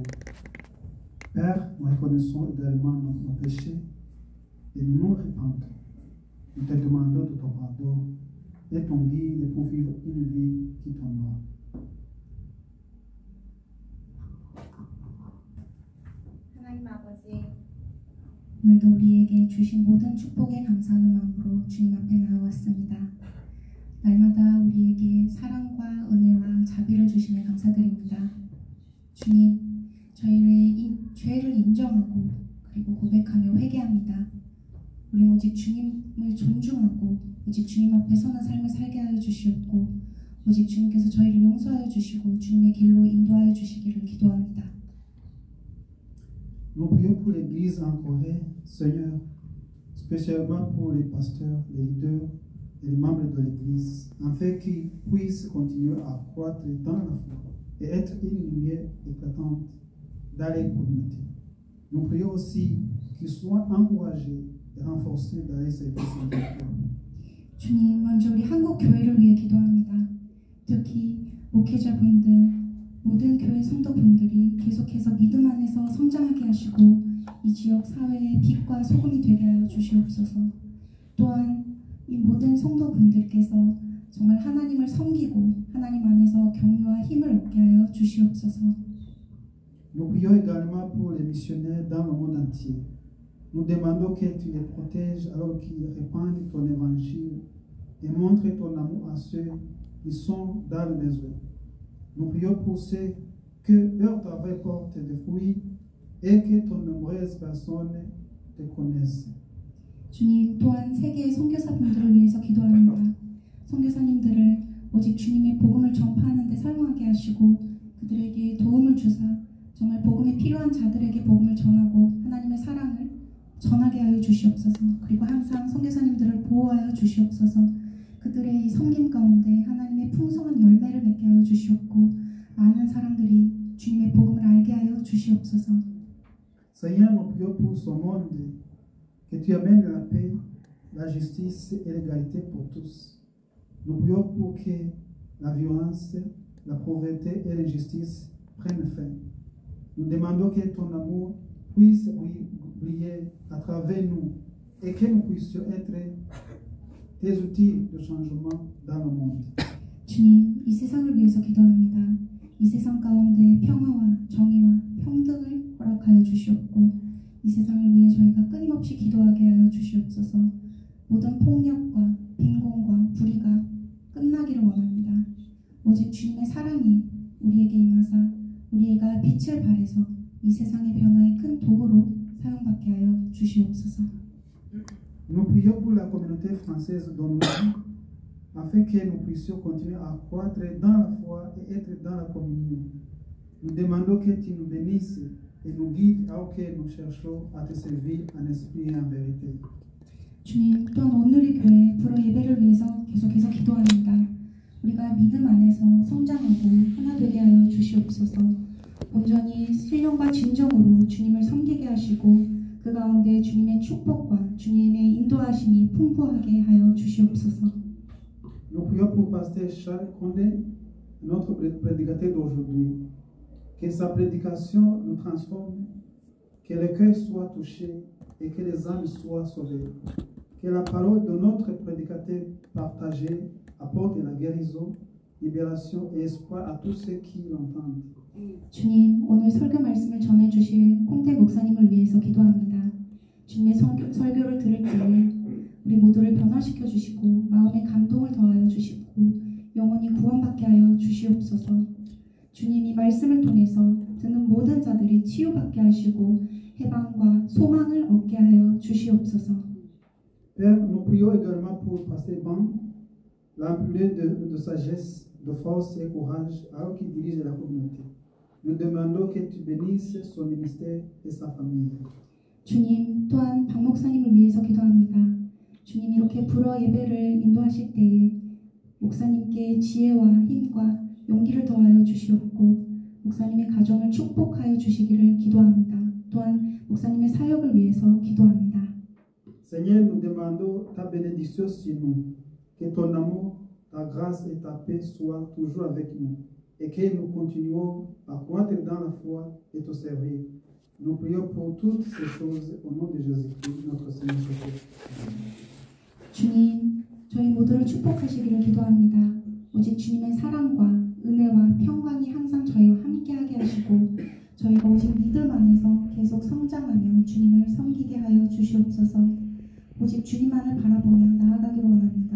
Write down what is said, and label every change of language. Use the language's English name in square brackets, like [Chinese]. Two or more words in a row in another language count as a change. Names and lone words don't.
[French] Père, nous reconnaissons également nos péchés et nous nous repentons. Nous te demandons de ton pardon et ton guide pour vivre une vie qui t'honore. [Korean] 하나님 아버지, 오늘도 우리에게 주신 모든 축복에 감사하는 마음으로 주님 앞에 나아왔습니다. 날마다 우리에게 사랑과 은혜와 자비를 주심에 감사드립니다. 주님, 저희의 죄를 인정하고 그리고 고백하며 회개합니다. 우리는 오직 주님을 존중하고 오직 주님 앞에 서는 삶을 살게 하여 주시옵고 오직 주님께서 저희를 용서하여 주시고 주님의 길로 인도하여 주시기를 기도합니다. [French] Nous prions pour l'Église en Corée, Seigneur, spécialement pour les pasteurs, les leaders et les membres de l'Église, afin qu'ils puissent continuer à croître dans la foi et être une lumière éclatante dans les communautés. Nous prions aussi qu'ils soient encouragés et renforcés dans les services spirituels. [Korean] 주님, 먼저 우리 한국 교회를 위해 기도합니다. 특히 목회자분들, 모든 교회 성도분들이 계속해서 믿음 안에서 성장하게 하시고 이 지역 사회의 빛과 소금이 되게 하여 주시옵소서. 또한 이 모든 성도분들께서 정말 하나님을 섬기고 하나님 안에서 격려와 힘을 얻게 하여 주시옵소서. [French] Nous prions également pour les missionnaires dans le monde entier. Nous demandons que tu les protèges alors qu'ils répandent ton évangile et montrent ton amour à ceux qui sont dans le besoin. Nous prions pour ceux que leur travail porte des fruits et que ton nombreuses personnes te connaissent. [Korean] 주님, 또한 세계의 선교사분들을 위해서 기도합니다. 선교사님들을 오직 주님의 복음을 전파하는 데 사용하게 하시고 그들에게 도움을 주사 정말 복음이 필요한 자들에게 복음을 전하고 하나님의 사랑을 전하게 하여 주시옵소서. 그리고 항상 선교사님들을 보호하여 주시옵소서. 그들의 이 섬김 가운데 하나님의 풍성한 열매를 맺게 하여 주시옵고 많은 사람들이 주님의 복음을 알게 하여 주시옵소서. [French] Seigneur, nous prions pour ce monde, que tu amènes la paix, la justice et l'égalité pour tous. Nous prions pour que la violence, la pauvreté et l'injustice prennent fin. Nous demandons que ton amour puisse briller à travers nous et que nous puissions être tes outils de changement dans le monde. [Korean] 주님, 이 세상을 위해서 기도합니다. 이 세상 가운데 평화와 정의와 평등을 허락하여 주시옵고 이 세상을 위해 저희가 끊임없이 기도하게 하여 주시옵소서. 모든 폭력과 빈곤과 불의가 끝나기를 원합니다. 오직 주님의 사랑이 우리에게 임하사 우리가 빛을 발해서 이 세상의 변화의 큰 도구로 사용받게 하여 주시옵소서. [French] Nous prions pour la communauté française dont nous vivons, afin que nous puissions continuer à croître dans la foi et être dans la communion. Nous demandons que tu nous bénisses et nous guides alors que nous cherchons à te servir en esprit et en vérité. [Korean] 주님, 또한 오늘의 교회 불어 예배를 위해서 계속해서 기도합니다. 우리가 믿음 안에서 성장하고 하나 되게 하여 주시옵소서. 온전히 신령과 진정으로 주님을 섬기게 하시고 그 가운데 주님의 축복과 주님의 인도하심이 풍부하게 하여 주시옵소서. [French] Nous prions pour Pasteur Charles Condé, notre prédicateur d'aujourd'hui. Que sa prédication nous transforme, que le cœur soit touché et que les âmes soient sauvées. Que la parole de notre prédicateur partagée apporte la guérison, libération et espoir à tous ceux qui l'entendent. [Korean] 주님, 오늘 설교 말씀을 전해주실 콩태 목사님을 위해서 기도합니다. 주님의 설교를 들을 때에 우리 변화시켜 주시고 마음에 감동을 더하여 주시고 영원히 구원받게 하여 주시옵소서. 주님이 말씀을 통해서 듣는 모든 자들이 치유받게 하시고 해방과 소망을 얻게 하여 주시옵소서. [French] Père, nous prions également pour Pasteur Ban, l'emplir de sagesse, de force et courage alors qu'il dirige la communauté. Nous demandons que tu bénisses son ministère et sa famille. [Korean] 주님, 또한 박 목사님을 위해서 기도합니다. 주님, 이렇게 불어 예배를 인도하실 때에 목사님께 지혜와 힘과 용기를 더하여 주시옵고 목사님의 가정을 축복하여 주시기를 기도합니다. 또한 목사님의 사역을 위해서 기도합니다. [French] Seigneur, nous demandons ta bénédiction sur nous, que ton amour, ta grâce et ta paix soient toujours avec nous, et que nous continuons à croître dans la foi et te servir. Nous prions pour toutes ces choses au nom de Jésus-Christ, notre Seigneur Jésus. [Korean] 주님, 저희 모두를 축복하시기를 기도합니다. 오직 주님의 사랑과 은혜와 평강이 항상 저희와 함께하게 하시고 저희가 오직 믿음 안에서 계속 성장하며 주님을 섬기게 하여 주시옵소서. 오직 주님만을 바라보며 나아가기를 원합니다.